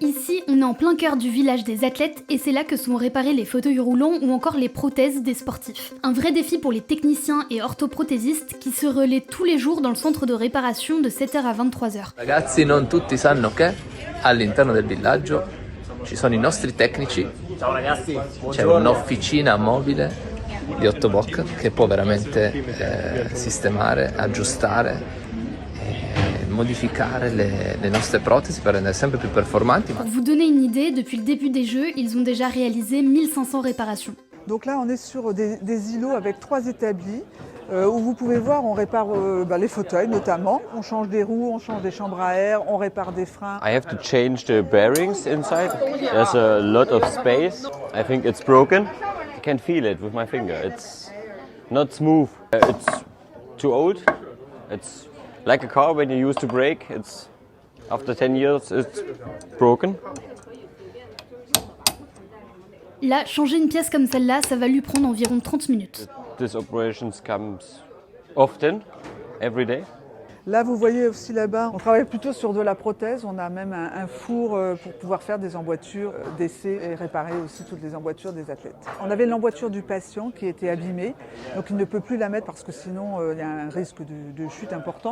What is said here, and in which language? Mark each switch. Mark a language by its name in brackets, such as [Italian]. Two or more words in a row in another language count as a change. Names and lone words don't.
[French] Ici, on est en plein cœur du village des athlètes et c'est là que sont réparés les fauteuils roulants ou encore les prothèses des sportifs. Un vrai défi pour les techniciens et orthoprothésistes qui se relaient tous les jours dans le centre de réparation de 7h à 23h. [Italian] Ragazzi, non tutti sanno che all'interno del villaggio ci sono i nostri tecnici. Ciao ragazzi, C'è un'officina mobile di Ottobock che può veramente sistemare, aggiustare e modificare le nostre protesi per rendere sempre più performanti. [French] Pour vous donner une idée, depuis le début des Jeux, ils ont déjà réalisé 1500 réparations. Donc là, on est sur des îlots avec 3 établis où vous pouvez voir, on répare les fauteuils notamment. On change des roues, on change des chambres à air, on répare des freins. [English] I have to change the bearings inside. There's a lot of space. I think it's broken. I can feel it with my finger. It's not smooth. It's too old. It's like a car when you use to brake. It's after 10 years it's broken. [French] Là, changer une pièce comme celle-là, ça va lui prendre environ 30 minutes. [English] This operations comes often, every day. [French] Là, vous voyez aussi là-bas, on travaille plutôt sur de la prothèse. On a même un four pour pouvoir faire des emboîtures d'essai et réparer aussi toutes les emboîtures des athlètes. On avait l'emboîture du patient qui était abîmée, donc il ne peut plus la mettre parce que sinon il y a un risque de chute important.